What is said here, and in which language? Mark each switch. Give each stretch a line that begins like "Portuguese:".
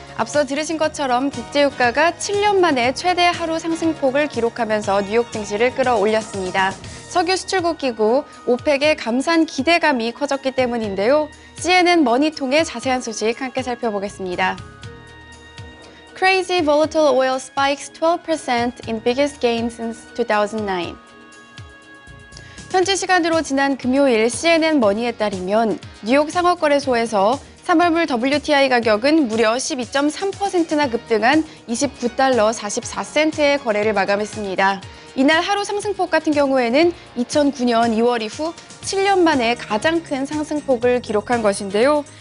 Korean: 앞서 들으신 것처럼 국제유가가 7년 만에 최대 하루 상승폭을 기록하면서 뉴욕 증시를 끌어올렸습니다. 석유 수출국 기구 오펙의 감산 기대감이 커졌기 때문인데요. CNN 머니 통해 자세한 소식 함께 살펴보겠습니다.
English: Crazy volatile oil spikes 12% in biggest gain since 2009.
Korean: 현지 시간으로 지난 금요일 CNN 머니에 따르면 뉴욕 상업거래소에서 3월물 WTI 가격은 무려 12.3%나 급등한 29달러 44센트의 거래를 마감했습니다. 이날 하루 상승폭 같은 경우에는 2009년 2월 이후 7년 만에 가장 큰 상승폭을 기록한 것인데요.